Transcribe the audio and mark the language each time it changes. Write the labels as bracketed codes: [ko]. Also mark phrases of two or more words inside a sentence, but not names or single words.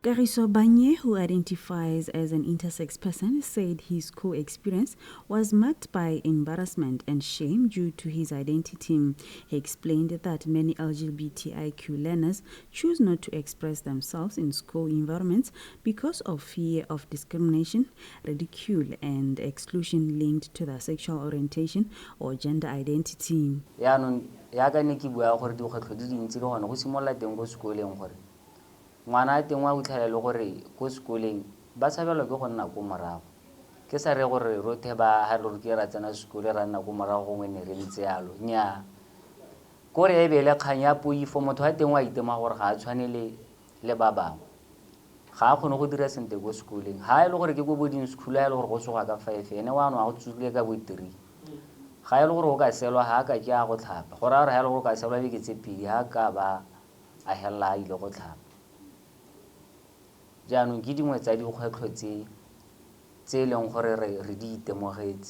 [en] 𝐂𝐚𝐥𝐿, who identifies as an intersex person, said his school experience was marked by embarrassment and shame due to his identity. He explained that many LGBTIQ learners choose not to express themselves in school environments because of fear of discrimination, ridicule, and exclusion linked to their sexual orientation or gender identity. [tn] Ngwana teng wa utlhela le gore ko sekoleng ba tshabelwa ke go nna ko morago ke sa re gore rothe ba ha re ke ra tsena sekolo ra nna ko morago gongwe ne re ntse yalo nya kore e be le kgang ya poifo motho wa teng wa itema gore ga a tshwane le ba bangwe ga a kgone go dira sente ko sekoleng ha e le gore ke go [en] boarding school [tn] ha e le gore go tsoga ka 5 ene wa no a go tsule ka bo 3 ga e le gore go ka selwa ha ka ke a go tlhapa gore a re ha e le gore ka selwa be ke tsepedi ha ka ba a hella ile go tlhapa jaanong ke dingwe tsa dikgwetlho tse leng gore re di itemogetse.